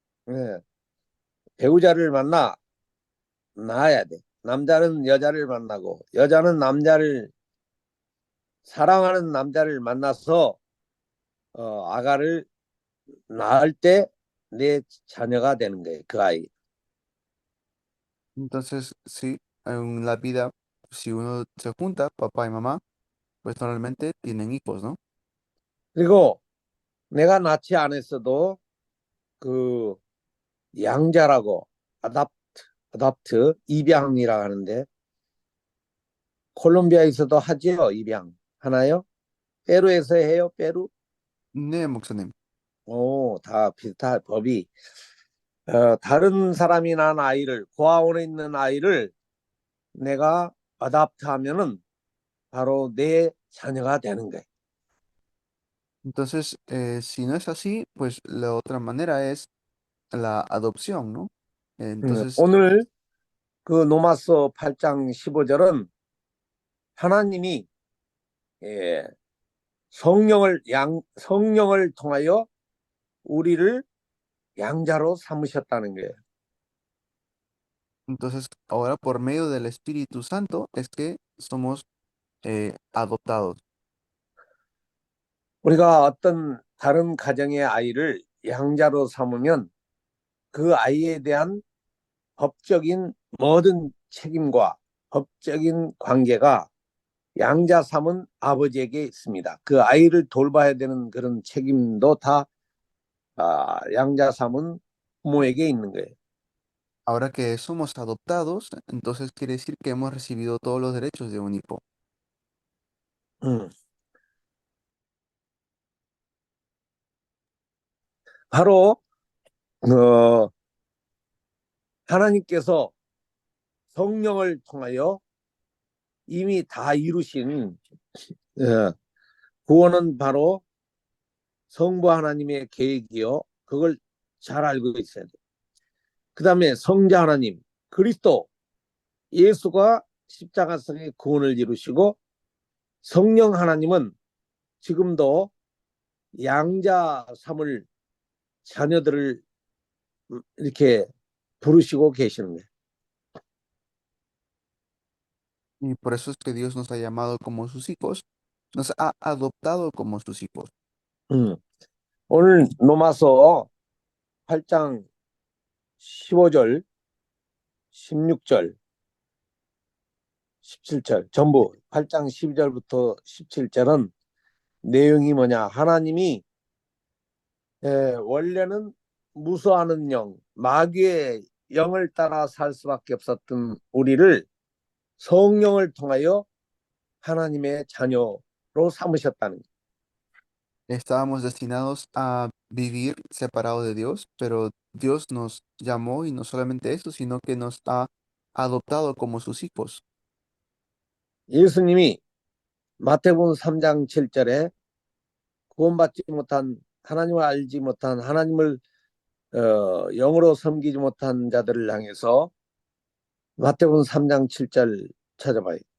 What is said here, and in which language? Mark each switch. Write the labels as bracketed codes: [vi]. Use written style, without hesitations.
[ko] 예, 배우자를 만나 낳아야 돼. 남자는 여자를 만나고 여자는 남자를 사랑하는 남자를 만나서 아가를 낳을 때 내 자녀가 되는 거예요. 그 아이. [es] Entonces, sí, en la vida, si uno se junta, papá y mamá, pues normalmente tienen hijos, ¿no? [ko] 그리고 내가 낳지 않았어도 그 양자라고 아답트 입양이라 하는데 콜롬비아에서도 하지요. 입양 하나요? 페루에서 해요. 페루? 네, 목사님. 다 비슷한 법이 다른 사람이 낳은 아이를 고아원에 있는 아이를 내가 아답트 하면은 바로 내 자녀가 되는 거예요. [es] Entonces, si no es así, pues la otra manera es la adopción, ¿no? Entonces, [ko] 오늘 그 로마서 8장 15절은 하나님이 예, 성령을 통하여 우리를 양자로 삼으셨다는 거예요. [es] entonces, ahora por medio del Espíritu Santo es que somos adoptados. [ko] 우리가 어떤 다른 가정의 아이를 양자로 삼으면 그 아이에 대한 법적인 모든 책임과 법적인 관계가 양자 삼은 아버지에게 있습니다. 그 아이를 돌봐야 되는 그런 책임도 다 양자 삼은 부모에게 있는 거예요. [es] Ahora que somos adoptados, entonces quiere decir que hemos recibido todos los derechos de un hijo. 음. [ko] 바로 어, 하나님께서 성령을 통하여 이미 다 이루신 구원은 바로 성부 하나님의 계획이요. 그걸 잘 알고 있어야 돼. 그 다음에 성자 하나님, 그리스도, 예수가 십자가상의 구원을 이루시고 성령 하나님은 지금도 양자 삼을 자녀들을 이렇게 부르시고 계시는 거예요. [es] Y por eso es que Dios nos ha llamado como sus hijos, nos ha adoptado como sus hijos. [ko] 오늘 로마서 8장 15절, 16절, 17절 전부 8장 12절부터 17절은 내용이 뭐냐? 하나님이 원래는 무서워하는 영, 마귀의 영을 따라 살 수밖에 없었던 우리를 성령을 통하여 하나님의 자녀로 삼으셨다는 거예요. [es] Estábamos destinados a vivir separados de Dios, pero Dios nos llamó y no solamente eso, sino que nos ha adoptado como sus hijos. [ko] 예수님이 마태복음 3장 7절에 구원받지 못한 하나님을 알지 못한 하나님을 영으로 섬기지 못한 자들을 향해서 마태복음 3장 7절 찾아봐요.